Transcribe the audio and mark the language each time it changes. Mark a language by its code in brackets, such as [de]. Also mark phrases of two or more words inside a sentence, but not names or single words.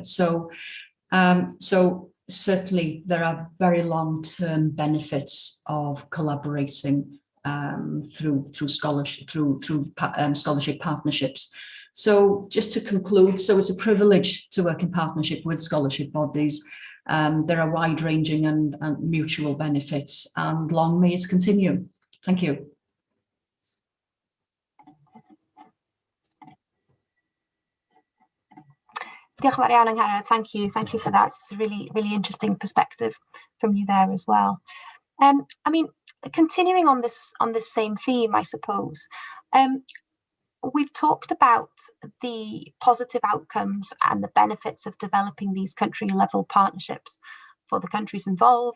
[en] So certainly there are very long-term benefits of collaborating through scholarship, scholarship partnerships. So just to conclude, so it's a privilege to work in partnership with scholarship bodies. There are wide-ranging and mutual benefits, and long may it continue. Thank you. [cy] Diolch yn fawr iawn, Angharad. [en] Thank you for that. It's a really interesting perspective from you there as well. I mean, continuing on this same theme, I suppose. We've talked about the positive outcomes and the benefits of developing these country-level partnerships for the countries involved.